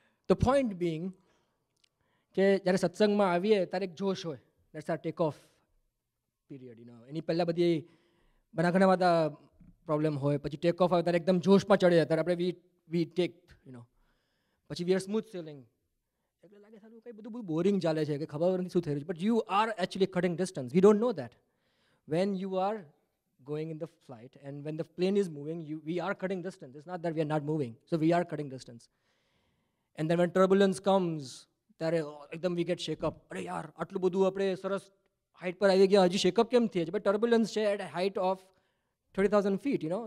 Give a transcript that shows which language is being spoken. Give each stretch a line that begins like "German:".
Gujarati: તો point Bing કે જ્યારે સત્સંગમાં આવીએ ત્યારે એક જોશ હોય,
English: That's our take off period.
Gujarati: એની પહેલાં બધી ઘણા બધા પ્રોબ્લેમ હોય, પછી ટેક ઓફ આવે ત્યારે એકદમ જોશમાં ચડે ત્યારે આપણે વી ટેક પછી
English: We are smooth sailing.
Gujarati: એટલે લાગે સારું કંઈ બધું બહુ બોરિંગ ચાલે છે કે ખબર નથી શું થઈ રહ્યું છે.
English: But you are actually cutting distance. We don't know that when you are going in the flight and when the plane is moving we are cutting distance. It's not that we are not moving, so we are cutting distance. And then when turbulence comes
Gujarati: ત્યારે એકદમ
English: we get shake up.
Gujarati: અરે યાર આટલું બધું આપણે સરસ height પર આવી ગયા, હજી શેકઅપ કેમ થયે છે? બટ ટર્બ્યુલન્સ છે
English: at a height of 30,000 feet.